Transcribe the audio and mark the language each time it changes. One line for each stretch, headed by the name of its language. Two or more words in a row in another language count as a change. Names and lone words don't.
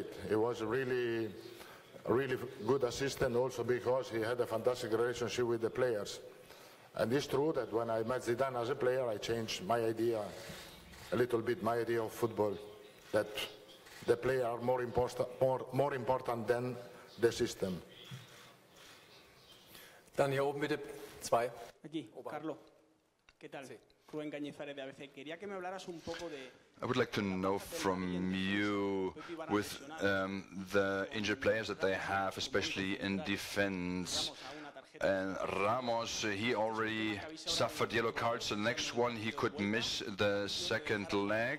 English: He was really good assistant also because he had a fantastic relationship with the players. And it's true that when I met Zidane as a player, I changed my idea, a little bit my idea of football, that the players are more important than the system.
German: Dann hier oben bitte, 2.
Spanish: Aquí, Carlo, ¿qué tal? Sí. Rubén Cañizares de ABC. Quería que me hablaras un poco de...
English: I would like to know from you, with the injured players that they have, especially in defense. And Ramos, he already suffered yellow cards. The next one, he could miss the second leg.